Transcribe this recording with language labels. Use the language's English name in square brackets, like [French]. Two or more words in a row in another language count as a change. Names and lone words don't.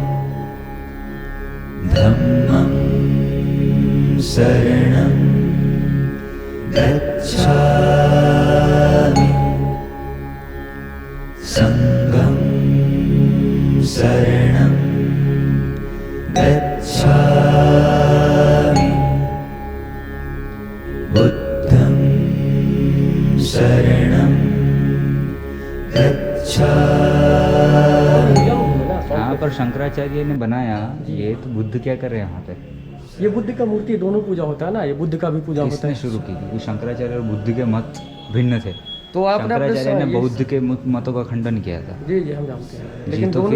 [Pali] धम्मं शरणं गच्छामि संघं शरणं गच्छामि बुद्धं शरणं गच्छामि। [Hindi] यहाँ पर शंकराचार्य ने बनाया, ये तो बुद्ध क्या कर रहे हैं यहाँ पे? ये बुद्ध का मूर्ति दोनों पूजा होता है ना, ये बुद्ध का भी पूजा होता किसने है। शुरू की? क्योंकि शंकराचार्य और बुद्ध के मत भिन्न थे। तो आपने शंकराचार्य ने बौद्ध के मतों का खंडन किया था। जी जी हम जानते हैं, जी, लेकिन तो दोनों